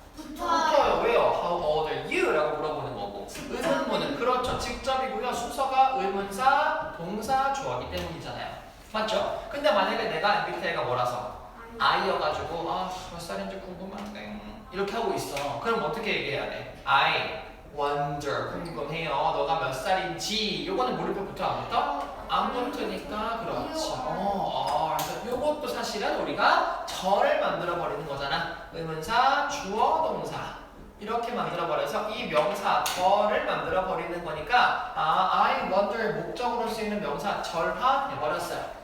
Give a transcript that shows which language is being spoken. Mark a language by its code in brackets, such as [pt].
[ko] 붙어요. 왜요? [en] How old are you? [ko] 라고 물어보는 거고. 의문문은 그렇죠. 직접이고요. 순서가 의문사, 동사, 주어기 때문이잖아요. 맞죠? 근데 만약에 내가 MBTI가 뭐라서 I여가지고 몇 살인지 궁금한데 이렇게 하고 있어. 그럼 어떻게 얘기해야 돼? [en] I wonder [ko] 궁금해요. 너가 몇 살인지. 요거는 물음표 붙어 안 붙어? 안 붙으니까 그렇죠. 그래서 요것도 사실은 우리가 절을 만들어 버리는 거잖아. 의문사, 주어, 동사 이렇게 만들어 버려서 이 명사 절을 만들어 버리는 거니까 [en] I wonder [ko] 목적으로 쓰이는 명사 절화 해버렸어요.